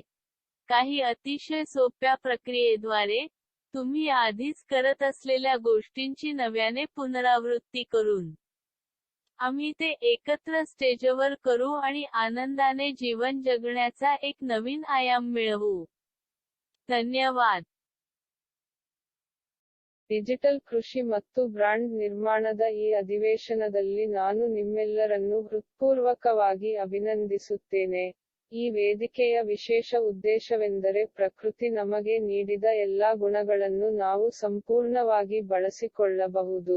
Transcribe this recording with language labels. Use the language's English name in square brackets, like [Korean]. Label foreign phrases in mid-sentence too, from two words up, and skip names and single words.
[Marathi] काही अतिशय सोप्या प्रक्रियेद्वारे तुम्ही आधीच करत असलेल्या गोष्टींची नव्याने पुनरावृत्ती करून आम्ही ते एकत्र स्टेजवर करू आणि आनंदाने जीवन जगण्याचा एक नवीन आयाम मिळवू. धन्यवाद. [Kannada] ಡಿಜಿಟಲ್ ಕೃಷಿ ಮತ್ತು ಬ್ರಾಂಡ್ ನಿರ್ಮಾಣದ ಈ ಅಧಿವೇಶನದಲ್ಲಿ ನಾನು ನಿಮ್ಮೆಲ್ಲರನ್ನೂ ಹೃತ್ಪೂರ್ವಕವಾಗಿ ಅಭಿನಂದಿಸುತ್ತೇನೆ. ಈ ವೇದಿಕೆಯ ವಿಶೇಷ ಉದ್ದೇಶವೆಂದರೆ ಪ್ರಕೃತಿ ನಮಗೆ ನೀಡಿದ ಎಲ್ಲಾ ಗುಣಗಳನ್ನು ನಾವು ಸಂಪೂರ್ಣವಾಗಿ ಬಳಸಿಕೊಳ್ಳಬಹುದು.